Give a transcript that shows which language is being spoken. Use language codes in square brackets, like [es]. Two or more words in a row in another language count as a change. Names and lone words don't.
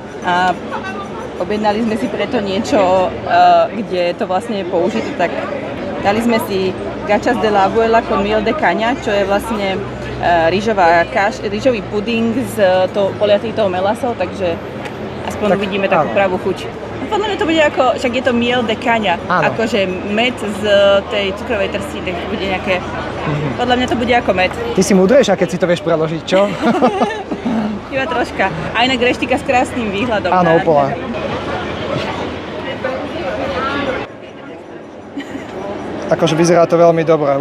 [sk] A objednali sme si preto niečo, kde to vlastne je použité, tak dali sme si [es] gachas de la abuela con miel de caña, [sk] čo je vlastne rýžový puding s poliatý tou melasou, takže aspoň tak, uvidíme takú pravú chuť. Podľa mňa to bude ako, však je to [es] miel de caña, [sk] akože med z tej cukrovej trstiny, tak bude nejaké, podľa mňa to bude ako med. Ty si múdrejšia, keď si to vieš preložiť, čo? Iba troška. A inak reštika s krásnym výhľadom. Áno, úplne. Akože vyzerá to veľmi dobre.